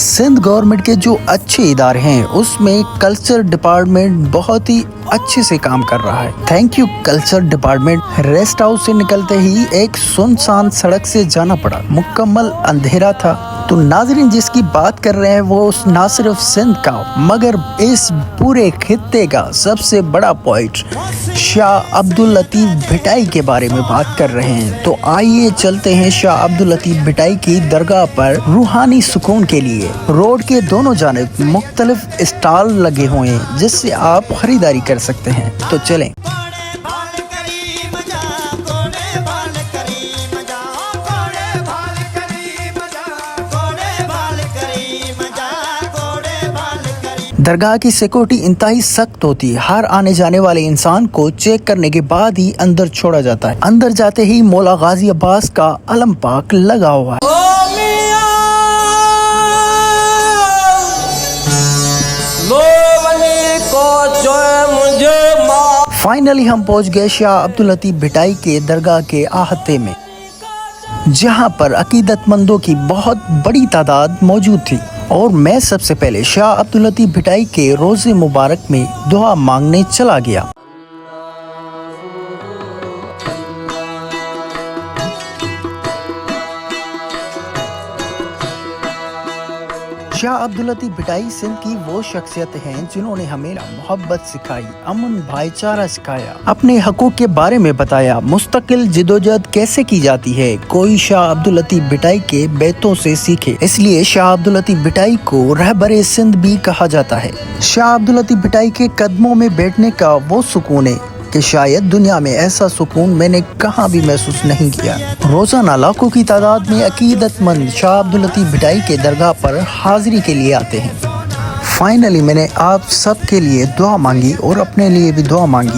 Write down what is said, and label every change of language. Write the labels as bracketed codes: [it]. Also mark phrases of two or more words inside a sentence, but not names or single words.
[ur] سندھ گورنمنٹ کے جو اچھے ادارے ہیں اس میں [en] culture department [ur] بہت ہی اچھے سے کام کر رہا ہے. [en] Thank you culture department. rest house [ur] سے نکلتے ہی ایک سنسان سڑک سے جانا پڑا. مکمل اندھیرا تھا. تو ناظرین، جس کی بات کر رہے ہیں وہ نہ صرف سندھ کا مگر اس پورے خطے کا سب سے بڑا پوائنٹ شاہ عبداللطیف بھٹائی کے بارے میں بات کر رہے ہیں. تو آئیے چلتے ہیں شاہ عبداللطیف بھٹائی کی درگاہ پر روحانی سکون کے لیے. روڈ کے دونوں جانب مختلف اسٹال لگے ہوئے ہیں جس سے آپ خریداری کر سکتے ہیں. تو چلیں. درگاہ کی سیکیورٹی انتہائی سخت ہوتی ہے. ہر آنے جانے والے انسان کو چیک کرنے کے بعد ہی اندر چھوڑا جاتا ہے. اندر جاتے ہی مولا غازی عباس کا علم پاک لگا ہوا ہے. فائنلی ہم پہنچ گئے شاہ عبداللطیف بھٹائی کے درگاہ کے احاطے میں، جہاں پر عقیدت مندوں کی بہت بڑی تعداد موجود تھی. اور میں سب سے پہلے شاہ عبداللطیف بھٹائی کے روضۂ مبارک میں دعا مانگنے چلا گیا. شاہ عبداللطیف بھٹائی سندھ کی وہ شخصیت ہیں جنہوں نے ہمیں محبت سکھائی، امن بھائی چارہ سکھایا، اپنے حقوق کے بارے میں بتایا، مستقل جدوجہد کیسے کی جاتی ہے. کوئی شاہ عبداللطیف بھٹائی کے بیتوں سے سیکھے. اس لیے شاہ عبداللطیف بھٹائی کو رہبرِ سندھ بھی کہا جاتا ہے. شاہ عبداللطیف بھٹائی کے قدموں میں بیٹھنے کا وہ سکون ہے کہ شاید دنیا میں ایسا سکون میں نے کہاں بھی محسوس نہیں کیا. روزانہ لاکھوں کی تعداد میں عقیدت مند شاہ عبداللطیف بھٹائی کے درگاہ پر حاضری کے لیے آتے ہیں. فائنلی میں نے آپ سب کے لیے دعا مانگی اور اپنے لیے بھی دعا مانگی.